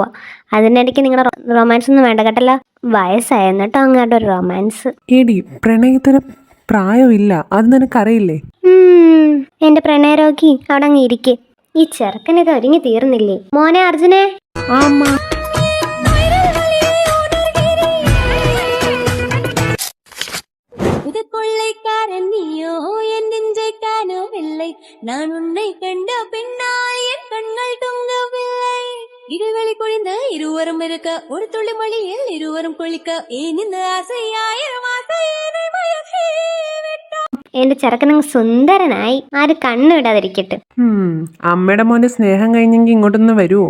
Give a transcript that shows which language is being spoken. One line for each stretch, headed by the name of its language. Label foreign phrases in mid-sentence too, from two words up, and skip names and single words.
Malayalam: അതിനിടയ്ക്ക് നിങ്ങളുടെ റൊമാൻസ് ഒന്നും വേണ്ട കേട്ടല്ലോ. വയസ്സായ എന്നിട്ടോ അങ്ങോട്ട് ഒരു റൊമാൻസ്. എടി പ്രണയത്തിന് പ്രായമില്ല, അത് നിനക്കറിയില്ലേ? എന്റെ പ്രണയരോഗി അവിടെ അങ്ങ് ഇരിക്കെ. ഈ ചെറുക്കൻ ഇത് ഒരുങ്ങി തീർന്നില്ലേ? മോനെ അർജുനെ. ആമാ.
Tamil: கொள்ளைக்காரன் நீயோ என் நெஞ்சை காணவில்லை, நான் உன்னை கண்ட பின்னால் என் கண்கள் தூங்கவில்லை. இடைவெளி குழிந்த இருவரும் இருக்க ஒரு துளி மொழியில் இருவரும் குளிக்க ஏன் இந்த ஆசை ஆயிரம் ஆசை என்னை மயக்கி விட்டான்.
Malayalam: എന്റെ ചെറുക്കനങ്ങ് സുന്ദരനായി. ആരും കണ്ണിടാതിരിക്കട്ടെ. അമ്മയുടെ മോന്റെ സ്നേഹം കഴിഞ്ഞെങ്കിൽ ഇങ്ങോട്ടൊന്ന് വരുവോ?